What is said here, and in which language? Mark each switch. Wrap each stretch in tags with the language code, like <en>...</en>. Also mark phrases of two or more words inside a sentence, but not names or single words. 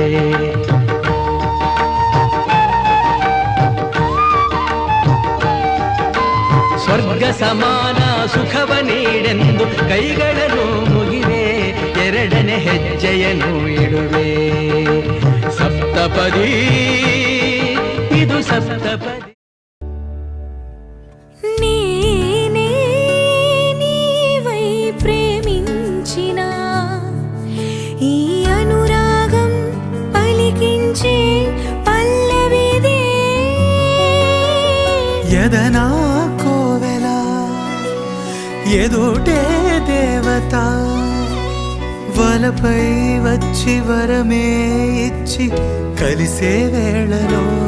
<kn>ಸ್ವರ್ಗ ಸಮಾನ ಸುಖವ ನೀಡೆಂದು ಕೈಗಳನ್ನು ಮುಗಿವೆ ಎರಡನೇ ಹೆಜ್ಜೆಯನ್ನು ಇಡುವೆ ಸಪ್ತಪದಿ ಇದು ಸಪ್ತಪದಿ</kn> <te>నేనే నీవై ప్రేమించిన ఈ అనురాగం పలికించే పల్లవిదే యదనా కోవెల ఎదుటే దేవత వలపై వచ్చి వరమే ఇచ్చి కలిసే వేళలో</te>